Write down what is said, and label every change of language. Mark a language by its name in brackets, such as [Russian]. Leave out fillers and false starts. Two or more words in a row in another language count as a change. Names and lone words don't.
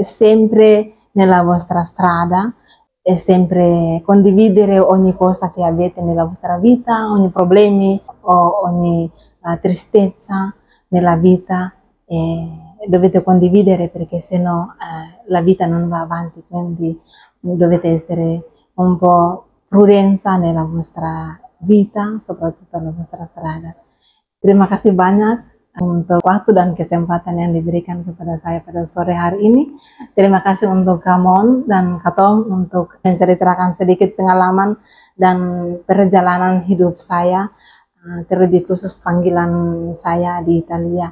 [Italian] sempre nella vostra strada e sempre condividere ogni cosa che avete nella vostra vita, ogni problemi o ogni tristezza nella vita, dovete condividere perché sennò la vita non va avanti, quindi dovete essere un po' prudenza nella vostra vita, soprattutto nella vostra strada. [Indonesian] Terima kasih banyak untuk waktu dan kesempatan yang diberikan kepada saya pada sore hari ini. Terima kasih untuk Kamon dan Katom untuk menceritakan sedikit pengalaman dan perjalanan hidup saya, terlebih khusus panggilan saya di Italia.